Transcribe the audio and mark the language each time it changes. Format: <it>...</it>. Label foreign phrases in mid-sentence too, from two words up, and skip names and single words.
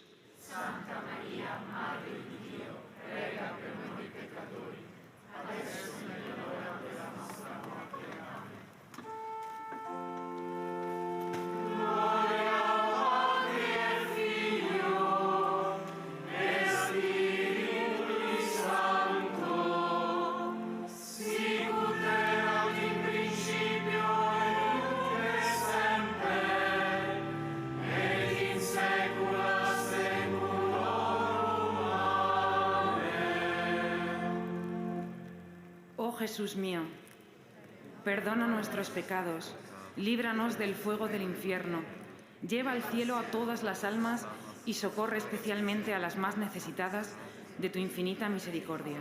<it>Santa María, Madre di Dio, prega per noi peccatori, adesso e nell'ora della nostra morte.</it> <la>Amen. Gloria Patri et Filio, et Spiritui Sancto, sicut erat in principio et nunc et semper, et in saecula saeculorum. Amen.</la> <es>Oh Jesús mío, perdona nuestros pecados, líbranos del fuego del infierno, lleva al cielo a todas las almas y socorre especialmente a las más necesitadas de tu infinita misericordia.</es>